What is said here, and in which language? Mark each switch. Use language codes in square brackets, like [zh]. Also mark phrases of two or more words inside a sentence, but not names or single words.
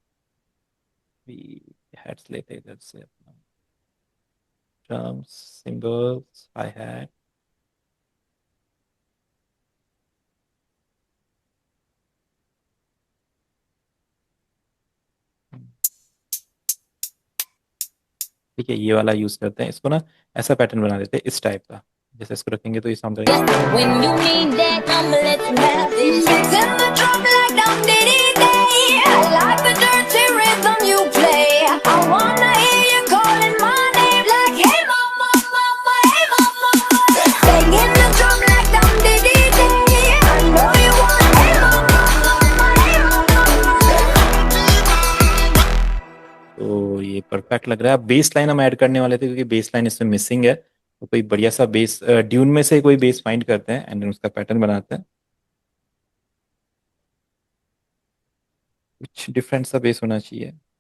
[hi] हैट्स लेते हैं इधर से अपना [en] drums, cymbals, hi-hat, [hi] ठीक है, ये वाला यूज करते हैं। इसको ना ऐसा पैटर्न बना देते हैं इस टाइप का, जैसे इसको रखेंगे तो ये साउंड करेगा। [en] When you need that, I'ma let you have it. Send the drum like down diddy day. I like the dirty rhythm you play. I wanna hear you calling my name like hey mama, mama, hey mama. Banging the drum like down diddy day. I know you want hey mama, mama, hey mama. [hi] तो ये परफेक्ट लग रहा है। अब [en] bass line [hi] हम ऐड करने वाले थे क्योंकि [en] bass line [hi] इसमें मिसिंग है, तो कोई बढ़िया सा बेस ड्यून में से कोई [en] bass find [hi] करते हैं एंड उसका पैटर्न बनाते हैं। कुछ डिफरेंट सा बेस होना चाहिए।